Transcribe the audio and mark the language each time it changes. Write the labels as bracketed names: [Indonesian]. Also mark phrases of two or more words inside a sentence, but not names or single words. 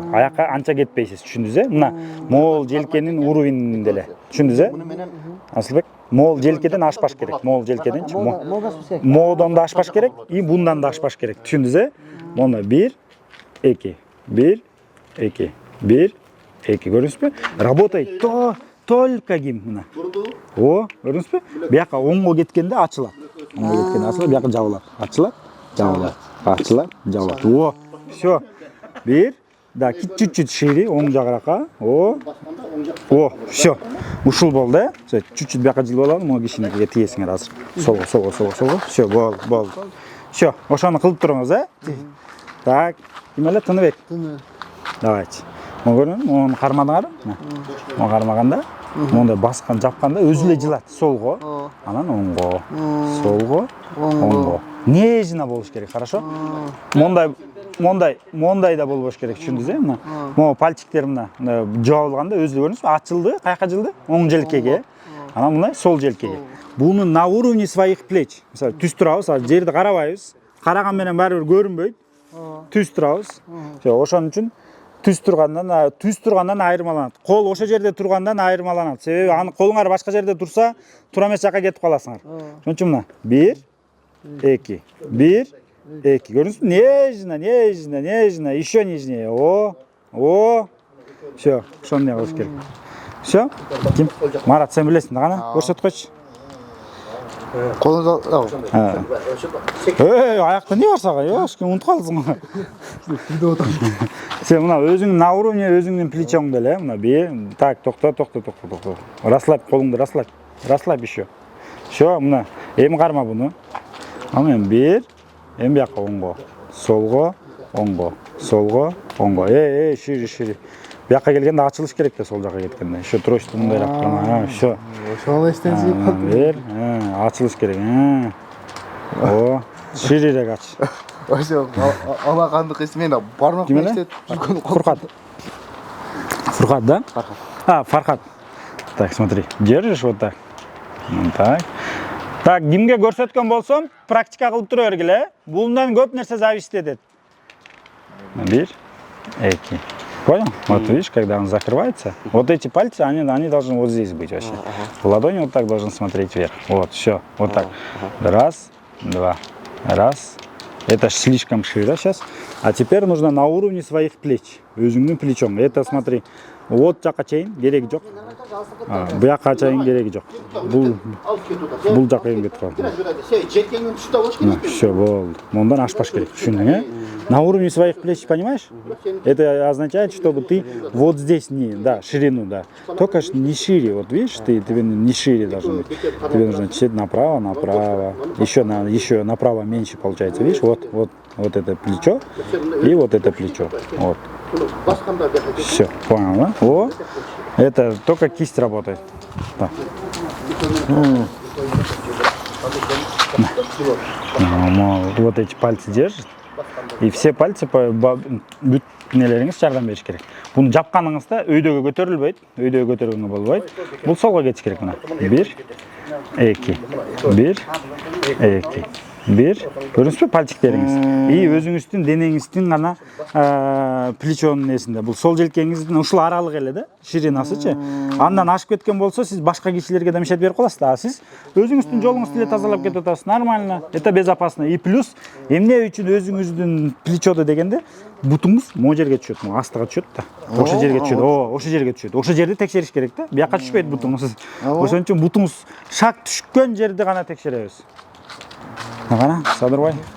[Kyrgyz] Аякка анча кетпейсиз, түшүндүңүз э? Мына мол желкенин уровенинде эле. Түшүндүңүз э? Асылбек, мол желкеден ашпаш керек. Мол желкеден молдон да ашпаш керек, и бундан да ашпаш керек. Түшүндүңүз э? Мына 1 2 1 2 1 2 көрдүңүзбү? [Russian] Работает только [Kyrgyz] ким мына. Көрдүңүзбү? Бияка оңго кеткенде ачылат. Оңго кеткенде ачылат, бияка жабылат. Ачылат, жабылат. Все. 1 да, [Russian] чуть-чуть шире, [Kyrgyz] оң жагырака. Все. Ушул болду, э? Чуть-чуть бияка жылып алам, мына кишинекиге тиесиңер азыр. Солго. Все, болду. Все, ошону кылып туруңуз, э? Так, эмеле Тыныбек. Давайте. Мону кармадыңарбы? Мону кармаганда, мондай баскан, жапканда өзү эле жылат. Солго, анан оңго. Солго, оңго. Нежно болуш керек, хорошо? Мондай да болбош керек, түшүндүңүз э? Могу пальчиктер мына жабылганда өзү көрүңүзбү? Ачылды, каяка жылды? Оң желкеге. Анан мындай сол желкеге. Буну [Russian] на уровне своих плеч. [Kyrgyz] Мисалы, түз турабыз, жерди карабайбыз. Караган менен баары бир көрүнбөйт. Түз турабыз. Ошон үчүн түз тургандан айырмаланат. Кол ошо жерде тургандан айырмаланат. Себеби аны колуңар башка жерде турса, тура эмес жакка кетип каласыңар. Ошон үчүн мына 1 2 1 2 көрдүңүзбү? [Russian] Нежно, еще нежнее. Все, [Kyrgyz] ошондой кылыш керек. Все? Ким? Марат, сен билесиң да кана? Көрсөтүп койчу. Колуңду Аякта эмне бар сага? Эшким унутуп калдыңбы? Сен мына өзүңдүн [Russian] на уровне [Kyrgyz] өзүңдүн плечоңдо эле, мына 1. Так, токто. Расслабь колуңду, [Russian] расслабь еще. [Kyrgyz] Все, мына эми карма буну. Анан 1, эми бияка оңго. Солго, оңго. Шире. Бияка келгенде ачылыш керек да, сол жака кеткенде. [Russian] Еще тросту [Kyrgyz] мындайрак карма. Все. ошону эстенсип Бер, ачылыш керек. Ширирээк ач. Ошо алакандык эсмен бармак эстеп жүргөн куркат. Фурхат, да? Фархат. А, Фархат. [Russian] Так, смотри, держишь вот так. Вот так. [Kyrgyz] Так, кимге көрсөткөн болсом, практика кылып тура бергиле. Булундан көп нерсе зависит этет. 1, 2. [Russian] Понял? Вот видишь, когда он закрывается, вот эти пальцы, они должны вот здесь быть вообще. Ладонь вот так должен смотреть вверх. Вот, все, вот так. Раз, два, раз. Это слишком шире сейчас. А теперь нужно на уровне своих плеч. [Kyrgyz] Өзүңдүн [Russian] плечом. Это смотри. [Kyrgyz] Вот жака чейин кереги жок. Буяка чейин кереги жок. Бул жака кетип калды. Желкеңдин түштө болуш Все, болду. Мондан ашпаш керек. Түшүндүң, [Russian] На уровне своих плеч, понимаешь? Это означает, чтобы ты вот здесь не, да, ширину, да. Только не шире. Вот видишь, тебе не шире должен быть. Тебе нужно чуть направо, направо. Еще направо меньше получается. Видишь, вот это плечо и вот это плечо. Вот. Все, понял, да? О, это только кисть работает. Да. Вот эти пальцы держат. И все пальцы [Kyrgyz] бүт нелериңиз жардам бериш керек. Буну жапканыңызда өйдөгө көтөрүлбөйт, өйдөгө көтөргөнгө болбойт. Бул солго кетиш керек мына. 1, 2, 1, 2. 1. Көрүнүзбү пальчиктериңиз? И өзүңүздүн денеңиздин гана плечонун несинде. Бул сол желкеңиздин ушул аралык эле да, ширинасычы. Андан ашып кеткен болсо, сиз башка кишилерге да мешет берип каласыз да. Сиз өзүңүздүн жолуңузду эле тазалап кетип атасыз. [Russian] Нормально. Это безопасно. [Kyrgyz] И плюс эмне үчүн өзүңүздүн плечодо дегенде бутуңуз могу жерге түшөт, могу астыга түшөт да. Ошол жерге түшөт. Ошол жерге түшөт. Ошол жерди текшериш керек да. Бияка түшпөйт бутуңуз. Ошон үчүн бутуңуз шак түшкөн жерди гана текшеребиз. Ага, Садырбай.